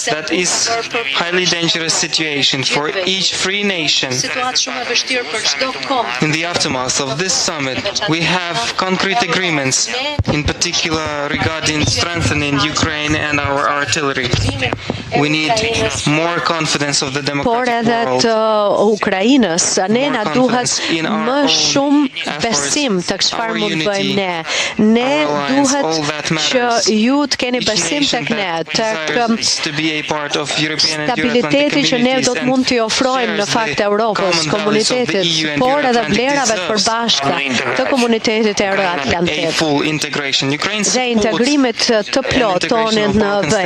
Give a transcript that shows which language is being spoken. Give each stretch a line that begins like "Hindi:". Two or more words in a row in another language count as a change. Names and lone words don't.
English: That is a highly dangerous situation for each free nation. In the aftermath of this summit, we have concrete agreements, in particular regarding strengthening Ukraine and our artillery. We need more confidence of the democratic world.
Albanian: Ukrainës, ne na duhet më shumë besim tek çfarë mund bëjmë ne. Ne duhet që ju të keni besim tek ne, tek stabiliteti që ne do të mund t'i ofrojmë në fakt Europës, komunitetit, por edhe vlerave të përbashkëta të komunitetit euroatlantik dhe integrimit të plot tonin në BE.